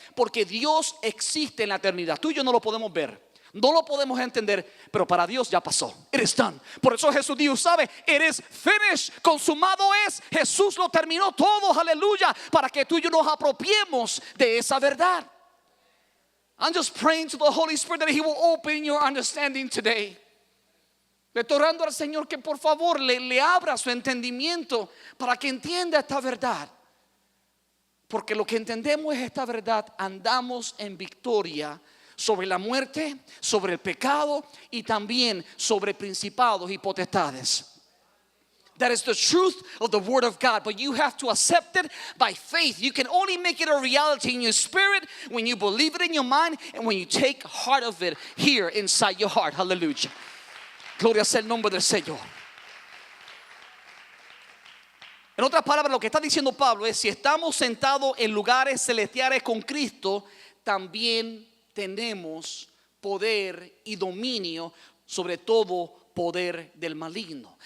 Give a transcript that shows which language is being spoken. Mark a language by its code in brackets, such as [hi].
[es] Porque Dios existe en la eternidad. Tú y yo no lo podemos ver, no lo podemos entender, pero para Dios ya pasó. [en] It is done. [es] Por eso Jesús dijo, ¿sabe? [en] It is finished. [es] Consumado es. Jesús lo terminó todo, aleluya, para que tú y yo nos apropiemos de esa verdad. [en] I'm just praying to the Holy Spirit that He will open your understanding today. [es] Le estoy orando al Señor que por favor le abra su entendimiento para que entienda esta verdad. Porque lo que entendemos es esta verdad, andamos en victoria sobre la muerte, sobre el pecado y también sobre principados y potestades. [en] That is the truth of the Word of God, but you have to accept it by faith. You can only make it a reality in your spirit when you believe it in your mind and when you take heart of it here inside your heart. Hallelujah. [es] Gloria sea el nombre del Señor. En otras palabras, lo que está diciendo Pablo es: si estamos sentados en lugares celestiales con Cristo, también tenemos poder y dominio sobre todo poder del maligno.